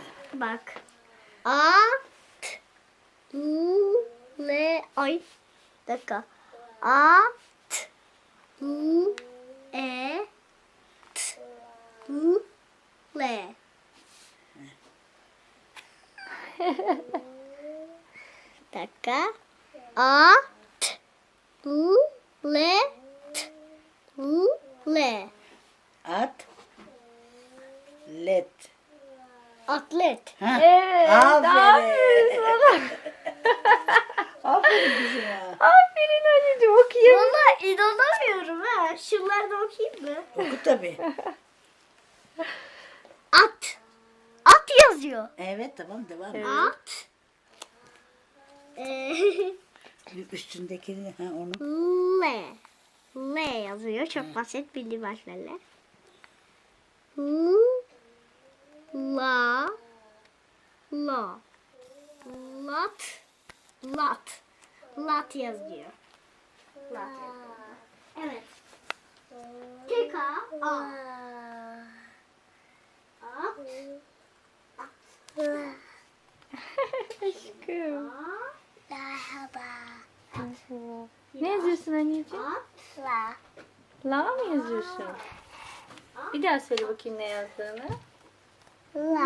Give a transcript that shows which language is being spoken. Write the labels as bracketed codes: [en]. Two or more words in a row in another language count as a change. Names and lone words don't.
[tr] Bak. Le. Ay. Bir dakika. Le. Bir dakika. Le. Le. At. Let. Atlet. Ha. Evet. Aferin. Aferin sana. Aferin kızım ya. Aferin anneciğim okuyayım. Valla inanamıyorum ha. Şunları da okuyayım mı? Oku tabii. At. At yazıyor. Evet tamam devam et. At. Üstündekini ha onu. Le. Le yazıyor. Çok basit bildiğim harflerle. La. La. Lat. Lat. Lat yazıyor. Lat yazıyor. Evet. Tek A. A. At. Aşkım. Merhaba. Ne yazıyorsun anneciğim? Atla. La mı yazıyorsun? Bir daha söyle bakayım ne yazdığını. La.